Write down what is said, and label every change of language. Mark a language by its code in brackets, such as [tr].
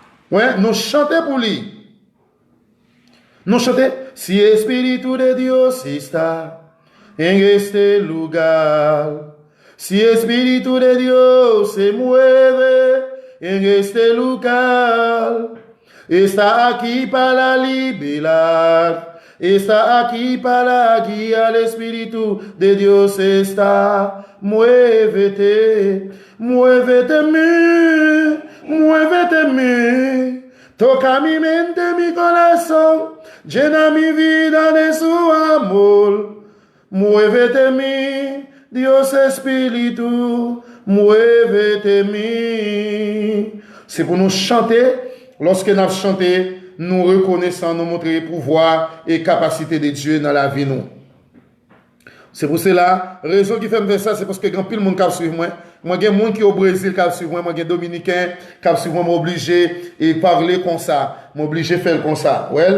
[fr] Ouais, nous chantons pour lui. Nous chantons, [es] si Espíritu de Dios está en este lugar, Si Espíritu de Dios se mueve en este lugar, está aquí para liberar, está aquí para guiar. El Espíritu de Dios está. Muévete, muévete en mí, muévete en mí. Toca mi mente, mi corazón, llena mi vida de su amor. Muévete en mí, Dios Espíritu, muévete en mí. [fr] C'est pour nous chanter. Lorsque nous chantons, nous reconnaissons, nous montrer pouvoir et capacité de Dieu dans la vie nous. C'est pour cela, la raison qui fait me faire ça, c'est parce que grand pile monde qui suivre moi. Moi, il y a des gens qui au Brésil qui suivre moi, il y a des Dominicains qui suivre moi, m'obligé et parler comme ça, m'obligé faire comme ça.